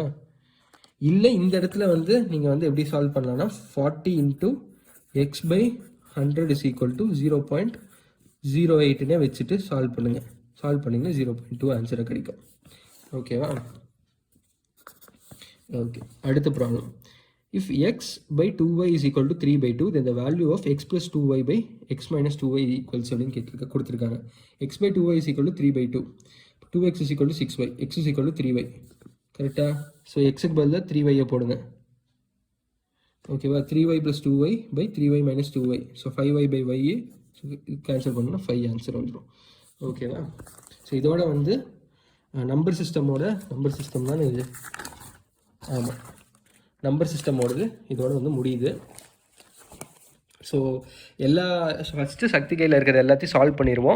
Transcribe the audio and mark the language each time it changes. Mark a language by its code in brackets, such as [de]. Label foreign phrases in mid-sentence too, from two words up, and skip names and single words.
[ta] இல்லை இந்த இடத்துல வந்து நீங்கள் வந்து எப்படி சால்வ் பண்ணலாம்னா 40 இன்ட்டு x/100 = 0.08னே வச்சுட்டு சால்வ் பண்ணுங்கள். சால்வ் பண்ணிங்கன்னா 0.2 ஆன்சரை கிடைக்கும். ஓகேவா? ஓகே, அடுத்த ப்ராப்ளம். [en] இஃப் x/2y = 3/2, then the value of x + 2y/x - 2y = [ta] அப்படின்னு கொடுத்துருக்காங்க. x/2y = 3/2, 2x = 6y, x = 3y. கரெக்டா? ஸோ எக்ஸுக்கு பதிலாக 3y போடுங்க. ஓகேவா? 3y + 2y/3y - 2y. ஸோ 5y/y கேன்சல் பண்ணோன்னா 5 ஆன்சர் வந்துடும். ஓகேவா? ஸோ இதோட வந்து [en] number system [ta] தானே இது? ஆமாம், நம்பர் சிஸ்டமோடது இதோட வந்து முடியுது. ஸோ ஃபஸ்ட்டு சக்தி கையில் இருக்கிறது எல்லாத்தையும் சால்வ் பண்ணிடுவோம்.